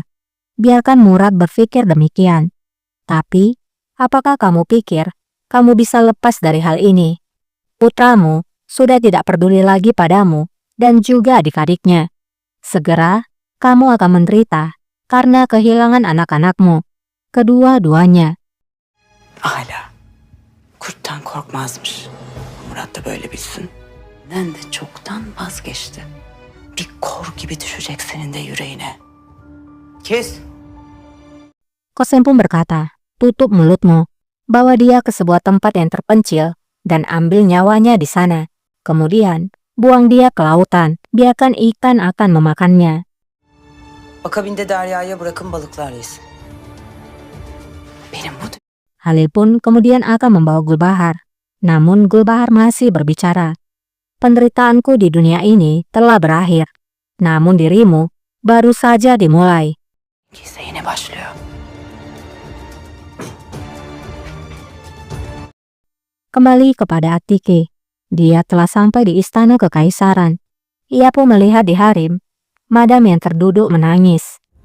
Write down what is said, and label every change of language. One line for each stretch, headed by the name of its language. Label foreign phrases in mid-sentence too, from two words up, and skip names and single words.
Indonesian: Biarkan Murad berpikir demikian. Tapi, apakah kamu pikir kamu bisa lepas dari hal ini? Putramu sudah tidak peduli lagi padamu dan juga adik-adiknya. Segera, kamu akan menderita karena kehilangan anak-anakmu. Kedua-duanya."
Turkish: Hala. Kurttan korkmazmış. Murat da böyle bilsin. Ben de çoktan vazgeçti. Bir kor gibi düşecek senin de yüreğine. Kes.
Indonesian: Qasem pun berkata, "Tutup mulutmu. Bawa dia ke sebuah tempat yang terpencil dan ambil nyawanya di sana. Kemudian, buang dia ke lautan. Biarkan ikan akan memakannya."
Turkish: Akabinde deryaya bırakın balıklar yesin. Benim bu
Indonesian: Halil pun kemudian akan membawa Gulbahar. Namun Gulbahar masih berbicara, "Penderitaanku di dunia ini telah berakhir. Namun dirimu baru saja dimulai."
Turkish: Kisah yine başlıyor.
Indonesian: Kembali kepada Atike. Dia telah sampai di istana kekaisaran. Ia pun melihat di harem Madam yang terduduk menangis.